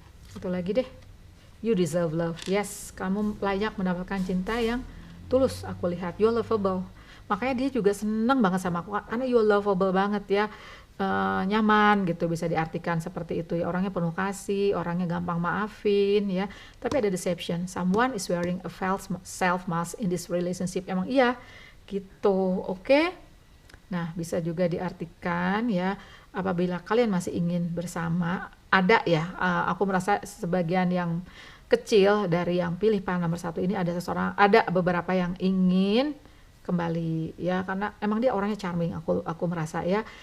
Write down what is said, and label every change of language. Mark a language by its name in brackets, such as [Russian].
[Indonesian] Satu lagi deh. [English] You deserve love. [Indonesian] Yes, kamu layak mendapatkan cinta yang tulus, aku lihat. [English] You're lovable. [Indonesian] Makanya dia juga seneng banget sama aku karena [English] you're lovable [Indonesian] banget ya. Nyaman gitu, bisa diartikan seperti itu ya. Orangnya penuh kasih, orangnya gampang maafin ya. Tapi ada deception. [English] Someone is wearing a false self mask in this relationship. [Indonesian] Emang iya gitu. Oke. Nah, bisa juga diartikan ya, apabila kalian masih ingin bersama, ada ya, aku merasa sebagian yang kecil dari yang pilih pasangan nomor 1 ini ada beberapa yang ingin kembali ya, karena emang dia orangnya charming, aku merasa ya.